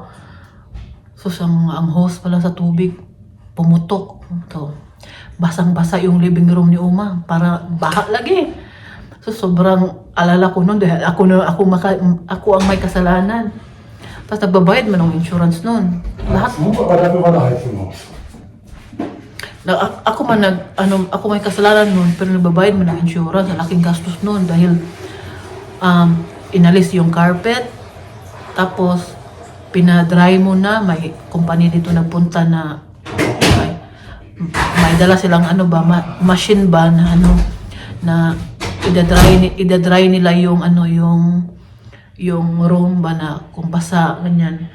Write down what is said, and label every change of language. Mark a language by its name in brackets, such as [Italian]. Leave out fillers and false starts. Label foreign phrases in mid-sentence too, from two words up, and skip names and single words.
[Filipino] So ang hose pala sa tubig pumutok. So, basang-basa yung living room ni Uma. Para baha lagi. So, sobrang alala ko nun dahil ako ang may kasalanan. Tapos nagbabayad man ng insurance nun. Lahat. [German] Aber dafür war der Heizung aus. [Filipino] Ako may kasalanan nun, pero nagbabayad man ng insurance. Laking gastos nun dahil inalis yung carpet. Tapos, pinadry mo na. May company dito nagpunta na may dala silang machine ba na na idadry nila yung yung room ba na kung basa ganyan.